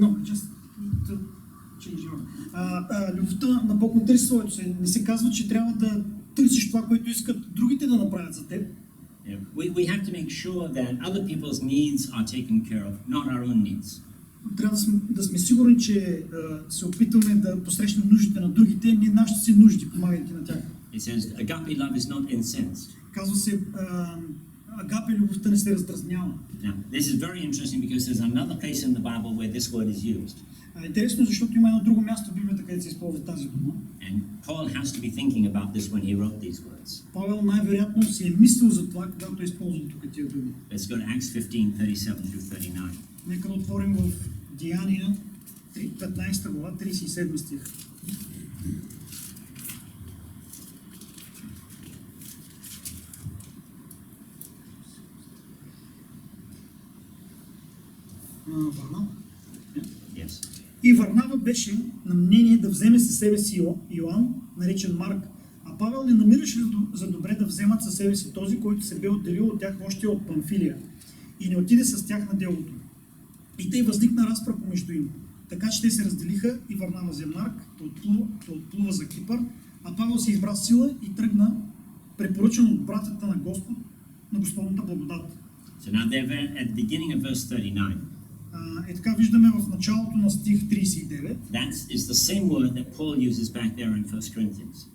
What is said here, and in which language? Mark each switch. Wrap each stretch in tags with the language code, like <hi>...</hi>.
<en>Just need to change your.</en> <bg>Любовта на Бог не търси своето си. Не се казва, че трябва да търсиш това, което искат другите да направят за теб.</bg> <en>We have to make sure that other people's needs are taken care of, not our own needs.</en> <bg>Трябва да сме сигурни, че се опитваме да посрещнем нуждите на другите, не нашите си нужди, помагайки на тях.</bg> <en>It says agape love is not incensed.</en> <bg>Казва се, агапе любовта не се раздразнява.</bg> <en>Now, this is very interesting because there's another place in the Bible where this word is used.</en> <bg>Интересно, защото има едно друго място в Библията, където се използва тази дума.</bg> <en>And Paul has to be thinking about this when he wrote these words.</en> <bg>Павел най-вероятно си е мислил за това, когато е използвал тук тия думи.</bg> <en>Let's go to Acts 15:37-39.</en> <bg>Нека да отворим в Деяния 15 глава, 37 стих. Варнава.</bg> <en>Yes.</en> <bg>И Варнава беше на мнение да вземе със себе си Йоан, наречен Марк, а Павел не намираше за добре да вземат със себе си този, който се бе отделил от тях още от Памфилия, и не отиде с тях на делото. И тъй възникна разпра помежду им. Така че те се разделиха и Варнава взе Марк да отплува за Кипър, а Павел се избра сила и тръгна, препоръчан от братята на Господ, на Господната благодат.</bg> <en>So now they're at the beginning of verse 39.</en> <bg>Така виждаме в началото на стих 39.</bg> <en>That is the same word that Paul uses back there in 1 Corinthians.</en>